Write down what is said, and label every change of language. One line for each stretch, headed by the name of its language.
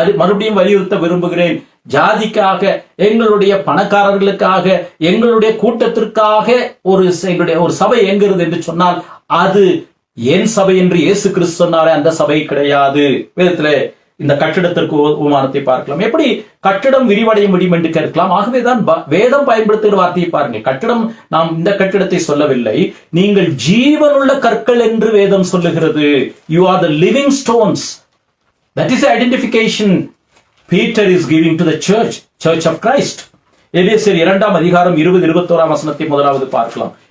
Tamil: மறுபடியும் வலியுறுத்த விரும்புகிறேன், ஜாதிக்காக, எங்களுடைய பணக்காரர்களுக்காக, எங்களுடைய கூட்டத்திற்காக எங்களுடைய ஒரு சபை எங்கிறது என்று சொன்னால் அது என் சபை என்று இயேசு கிறிஸ்து சொன்னாரே அந்த சபை கிடையாது. வேதத்திலே இந்த கட்டிடத்திற்கு உமானத்தை பார்க்கலாம். எப்படி கட்டிடம் விரிவடைய முடியும் என்று கேட்கலாம். ஆகவேதான் வேதம் பயன்படுத்துகிற வார்த்தையை பாருங்கள். கட்டிடம், நாம் இந்த கட்டிடத்தை சொல்லவில்லை, நீங்கள் ஜீவனுள்ள கற்கள் என்று வேதம் சொல்லுகிறது.
English: You are the living stones. That is the identification Peter is giving to the church of Christ.
Tamil: எபேசியர் 2 அதிகாரம் 20-21 வசனத்தை முதலாவது பார்க்கலாம்.